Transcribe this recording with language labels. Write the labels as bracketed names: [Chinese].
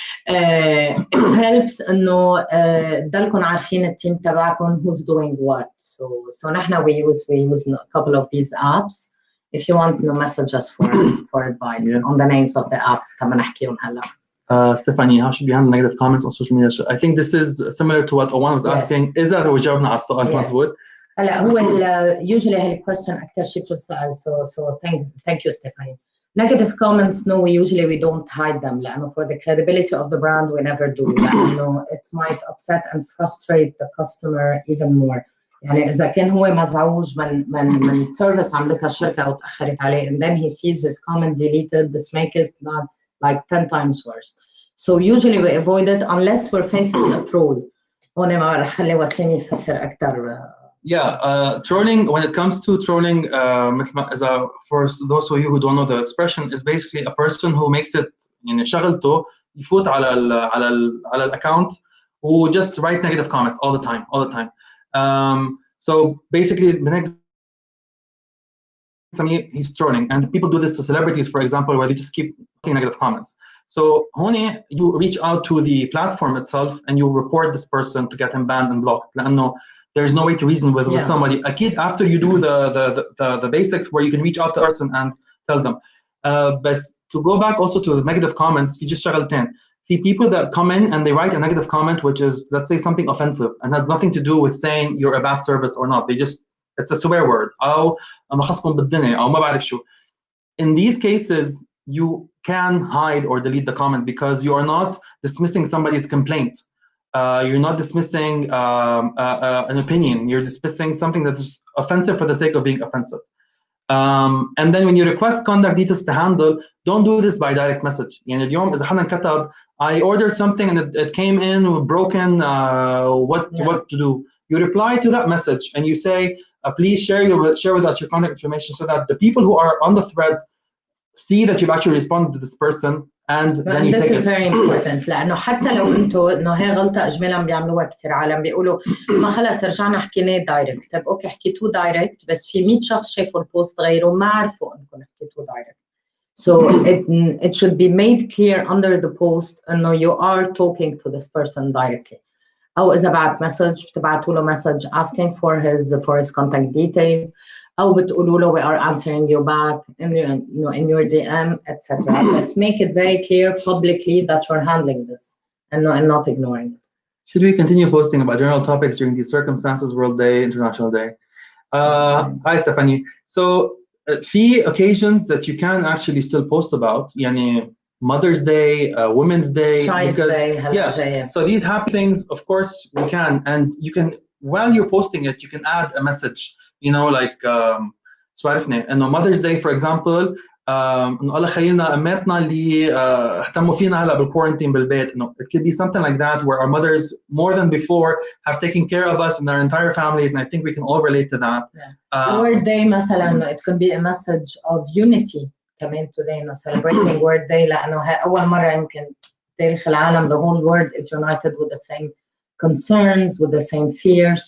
[English] it helps [Arabic] انه تضلكم عارفين التيم تبعكم [English] who's doing what. So نحن we use a couple of these apps. If you want to message us for advice on the names of the apps [Arabic] تما نحكيهم هلا. [English] Stephanie, how should we handle negative comments on social media? I think this is similar to what Owan was asking. Is that [Arabic] وجاوبنا على السؤال مظبوط؟ هلا هو usually هالكويستشن أكثر شيء بتتسأل. [English] So thank you Stephanie. Negative comments, no, we don't hide them. [Arabic] لأنه [English] for the credibility of the brand we never do. لأنه it might upset and frustrate the customer even more. [Arabic] يعني إذا كان هو مزعوج من service عملتها الشركة أو تأخرت عليه [English] and then he sees his comment deleted, this makes it not like 10 times worse. So usually we avoid it unless we're facing a troll. [Arabic] هون ما رح خلي وسيم يفسر أكثر. [English] Trolling, when it comes to trolling, for those of you who don't know the expression, is basically a person who makes it [Arabic] يعني شغلته يفوت على الاكونت [English] who just write negative comments all the time. So basically the next he's trolling, and people do this to celebrities, for example, where they just keep saying negative comments. So [Arabic] هون [English] you reach out to the platform itself and you report this person to get him banned and blocked. [Arabic] لأنه [English] there's no way to reason with somebody. أكيد after you do the basics where you can reach out to a person and tell them. But to go back also to the negative comments, [Arabic] في just شغلتين. [English] في people that come in and they write a negative comment which is, let's say, something offensive and has nothing to do with saying you're a bad service or not. They just, it's a swear word. [Arabic] أو مخصكم بالدنيا أو ما بعرف شو. [English] In these cases, you can hide or delete the comment because you are not dismissing somebody's complaint. You're not dismissing an opinion. You're dismissing something that is offensive for the sake of being offensive. And then when you request contact details to handle, don't do this by direct message. [Arabic] يعني اليوم إذا حدا كتب [English] I ordered something and it came in broken, what to do? You reply to that message and you say, please share with us your contact information so that the people who are on the thread see that you've actually responded to this person and then you this take it. very important. [Arabic] لأنه حتى لو أنتوا إنه هي غلطة إجمالا بيعملوها كتير عالم بيقولوا ما خلص رجعنا حكيناه دايركت. طيب أوكي حكيتوه دايركت بس في 100 شخص شافوا البوست غيره ما عرفوا إنكم حكيتوه دايركت. [English] So it should be made clear under the post [Arabic] إنه [English] you are talking to this person directly. [Arabic] أو إذا بعت مسج بتبعتوا له مسج [English] asking for his contact details. [Arabic] أو بتقولوا له [English] we are answering you back in your DM, etc. Let's make it very clear publicly that you're handling this and not ignoring it. Should we continue posting about general topics during these circumstances, World Day, International Day? Hi, Stephanie. So, few occasions that you can actually still post about, [Arabic] يعني [English] Mother's Day, Women's Day, Child's Day, so these happy things, of course, we can, and you can, while you're posting it, you can add a message. You know, like [Arabic] سوالفنا انه Mother's Day for example انه الله خلينا اماتنا اللي اهتموا فينا هلا بالكورنتين بالبيت. انه [English] it could be something like that where our mothers more than before have taken care of us and our entire families, and I think we can all relate to that. Word Day مثلا it could be a message of unity كمان today, انه celebrating Word Day [Arabic] لانه هي اول مره يمكن تاريخ العالم [English] the whole world is united with the same concerns, with the same fears.